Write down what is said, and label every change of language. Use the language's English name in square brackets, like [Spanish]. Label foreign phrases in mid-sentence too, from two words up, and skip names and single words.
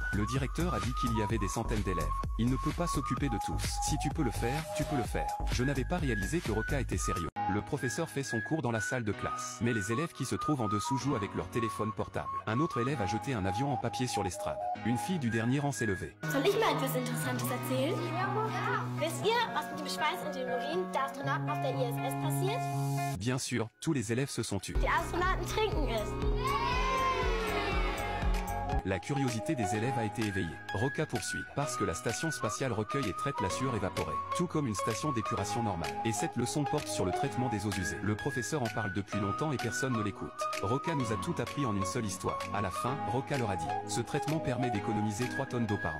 [French] Le directeur a dit qu'il y avait des centaines d'élèves. Il ne peut pas s'occuper de tous. Si tu peux le faire, tu peux le faire. Je n'avais pas réalisé que Roca était sérieux. Le professeur fait son cours dans la salle de classe. Mais les élèves qui se trouvent en dessous jouent avec leur téléphone portable. Un autre élève a jeté un avion en papier sur l'estrade. Une fille du dernier rang s'est levée. [German] Soll ich mal etwas Interessantes erzählen? Wisst ihr, was mit dem Schweiß und dem Urin der Astronauten auf der ISS passiert? [French] Bien sûr, tous les élèves se sont tus. [German] Die Astronauten trinken es. [French] La curiosité des élèves a été éveillée. Roca poursuit. Parce que la station spatiale recueille et traite la sueur évaporée, tout comme une station d'épuration normale. Et cette leçon porte sur le traitement des eaux usées. Le professeur en parle depuis longtemps et personne ne l'écoute. Roca nous a tout appris en une seule histoire. À la fin, Roca leur a dit: ce traitement permet d'économiser 3 tonnes d'eau par an.